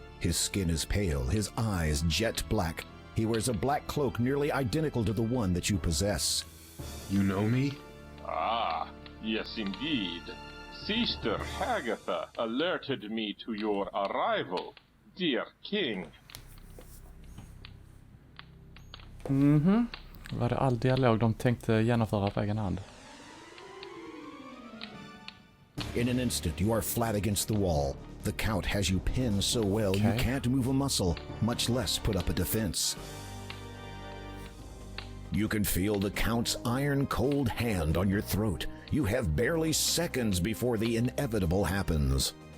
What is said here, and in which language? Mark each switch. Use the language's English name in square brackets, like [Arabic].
[English] His skin is pale, his eyes jet black. He wears a black cloak nearly identical to the one that you possess. You know me? Ah, yes indeed. Sister Hagatha alerted me to your arrival, dear king. [Swedish] Var det all dialog de tänkte genomföra på egen hand? [English] In an instant, you are flat against the wall. The Count has you pinned so well you can't move a muscle, much less put up a defense. You can feel the Count's iron-cold hand on your throat. You have barely seconds before the inevitable happens.